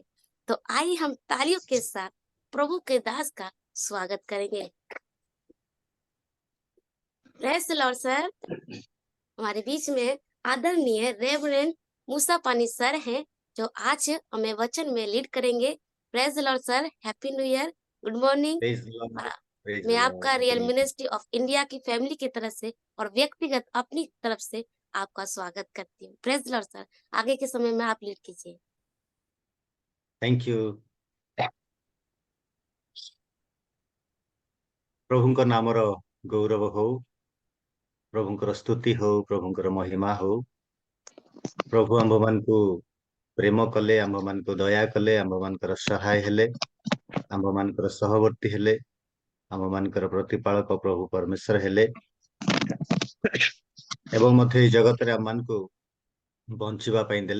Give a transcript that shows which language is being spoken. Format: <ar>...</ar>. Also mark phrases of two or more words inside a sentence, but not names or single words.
<hi>तो आइए हम तालियों के साथ प्रभु के दास का स्वागत करेंगे।</hi> <en>Praise the Lord sir.</en> <hi>हमारे बीच में आदरणीय रेवरेंड मूसा पानी सर हैं, जो आज हमें वचन में लीड करेंगे।</hi> <en>Praise the Lord sir, happy new year, good morning. Praise the Lord. Praise</en> <hi>मैं</hi> <en>the</en> <hi>आपका</hi> <en>Lord. रियल Praise-</en> <hi>मिनिस्ट्री ऑफ इंडिया की फैमिली की तरफ से और व्यक्तिगत अपनी तरफ से आपका स्वागत करती हूँ।</hi> <en>Praise the Lord sir,</en> <hi>आगे के समय में आप लीड कीजिए।</hi> <en>Thank you.</en> <or>प्रभुଙ୍କ नामର ଗୌରବ ହଉ, ପ୍ରଭୁଙ୍କର ସ୍ତୁତି ହଉ, ପ୍ରଭୁଙ୍କର ମହିମା ହଉ। ପ୍ରଭୁ ଆମ୍ଭମାନଙ୍କୁ ପ୍ରେମ କଲେ, ଆମ୍ଭମାନଙ୍କୁ ଦୟା କଲେ, ଆମ୍ଭମାନଙ୍କର ସହାୟ ହେଲେ, ଆମ୍ଭମାନଙ୍କର ସହବର୍ତ୍ତୀ ହେଲେ, ଆମ୍ଭମାନଙ୍କର ପ୍ରତିପାଳକ ପ୍ରଭୁ ପରମେଶ୍ୱର ହେଲେ, ଏବଂ ମଧ୍ୟ ଏଇ ଜଗତରେ ଆମମାନଙ୍କୁ ବଞ୍ଚିବା ପାଇଁ ଦେଲେ।</or>